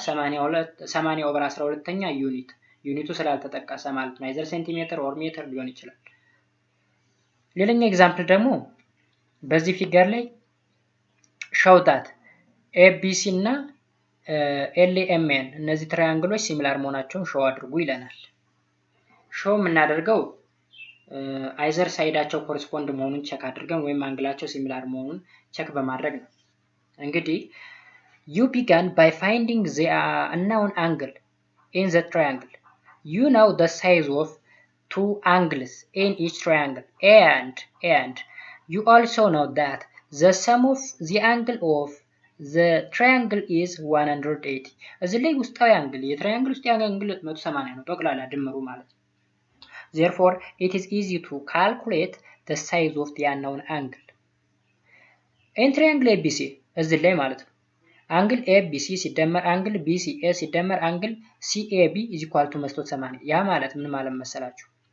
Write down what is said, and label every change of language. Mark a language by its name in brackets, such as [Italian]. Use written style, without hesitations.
[Amharic] 80 ኦቨር 12ኛ ዩኒቱ ስላልተጠቀሰ ማለት ነው። አይዘር ሴንቲሜትር ኦር ሜትር ሊሆን ይችላል። ሌላኛው ኤግዛምፕል ደግሞ በዚህ ፊገር ላይ ሾው ዳት ኤቢሲ እና ኤልኤምኤን እነዚህ ትራያንግሎች ሲሚላር መሆናቸውን ሾው አድርጉ ይለናል። ሾው የምናደርገው አይዘር ሳይዳቸው ኮረስፖንድ መሆኑን ቸክ አድርገን ወይም አንግላቸው ሲሚላር መሆኑን ቸክ በማድረግ ነው። እንግዲህ [English] you began by finding the unknown angle in the triangle. You know the size of two angles in each triangle and you also know that the sum of the angle of the triangle is 180. [Amharic] እዚህ ላይ ውስጣዊ አንግል የትራያንግል ውስጥ አንግል 180 ነው ጠቅላላ ድምሩ ማለት ነው። [English] Therefore it is easy to calculate the size of the unknown angle. In triangle ABC [Amharic] እዚህ ላይ ማለት ነው አንግል ኤቢሲ ሲደመር አንግል ቢሲኤ ሲደመር አንግል ሲኤቢ ኢዝ ኢኳል ቱ 180 ያ ማለት ምን ማለት መሰላችሁ?